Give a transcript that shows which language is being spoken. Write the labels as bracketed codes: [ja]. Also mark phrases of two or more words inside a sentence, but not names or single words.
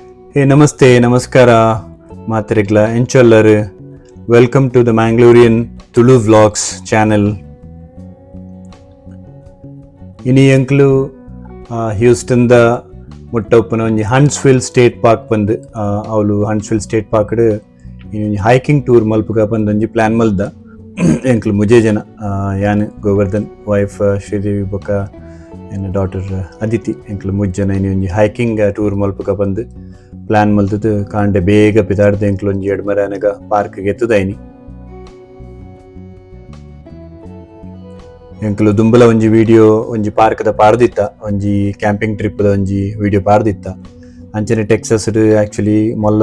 [tcy] Hey, namaste, namaskara, Matarikla, Enchollaru. [en] Welcome to the Mangalorean Tulu Vlogs channel. [tcy] Ini yanklu Houston da muttappana onji Huntsville State Park bandu avulu Huntsville State Park adu ini [en] hiking tour [tcy] malpuga bandu onji plan malda yanklu muje jana yan Govardhan wife Shridevi boka [en] and daughter [tcy] Aditi yanklu mujjana ini onji [en] hiking tour [tcy] malpuga bandu ಪ್ಲ್ಯಾನ್ ಮಲ್ತದ್ದು ಕಾಂಡೆ ಬೇಗ ಪಿದಾಡ್ದು ಎಂಕ್ಲು ಒಂಜಿ ಎಡ್ಮರಾನಾಗ ಪಾರ್ಕ್ಗೆ ಎತ್ತುದಾಯಿನಿ ಎಂಕ್ಲು ದುಂಬಲ ಒಂಜಿ ವಿಡಿಯೋ ಒಂಜಿ ಪಾರ್ಕ್ದ ಪಾರ್ದಿತ್ತ ಒಂಜಿ [en] camping tripda [tcy] ಒಂಜಿ ವಿಡಿಯೋ ಪಾರ್ದಿತ್ತ ಅಂಚನೆ ಟೆಕ್ಸಸ್ ಆ್ಯಕ್ಚುಲಿ ಮೊಲ್ಲ